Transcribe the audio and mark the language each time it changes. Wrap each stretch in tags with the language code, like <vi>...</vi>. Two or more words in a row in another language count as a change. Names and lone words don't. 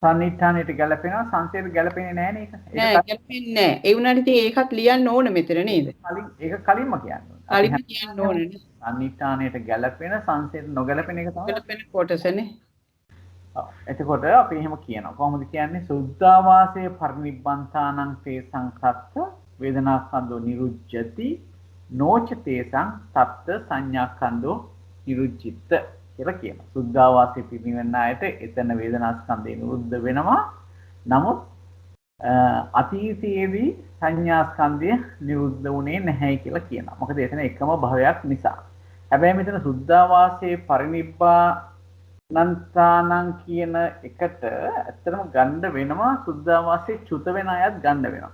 <si>සන්නිට්ඨානෙට ගැලපෙනවා සංසේර ගැලපෙන්නේ නැහැ නේ ඒක. නෑ ගැලපෙන්නේ නෑ. ඒ වුණාට ඉතින් ඒකත් ලියන්න ඕන මෙතන නේද? ඒක කලින්ම කියන්න ඕනේ. කලින්ම කියන්න ඕනේ නේ. සන්නිට්ඨානෙට ගැලපෙන සංසේර නොගැලපෙන එක තමයි. ගැලපෙන කොටසනේ. එතකොට අපි එහෙම කියනවා. කොහොමද කියන්නේ?</si> <pi>සුද්ධාවාසයේ පරිනිබ්බන්තානං තේසං සත්ත වේදනාස්කන්ධෝ නිරුජ්ජති නොච තේසං සත්ත සංඥාස්කන්ධෝ නිරුජ්ජිත කියලා කියනවා.</pi> <si>සුද්ධාවාසයේ පිරිනිවෙන අයට එතන වේදනාස්කන්ධය නිරුද්ධ වෙනවා. නමුත් අතීතයේදී සංඥාස්කන්ධය නිරුද්ධ වුණේ නැහැ කියලා කියනවා. මොකද එතන එකම භවයක් නිසා. හැබැයි මෙතන සුද්ධාවාසයේ පරිනිබ්බානන්තානං කියන එකට ඇත්තටම ගන්න වෙනවා සුද්ධාවාසයේ චුත වෙන අයත් ගන්න වෙනවා.</si>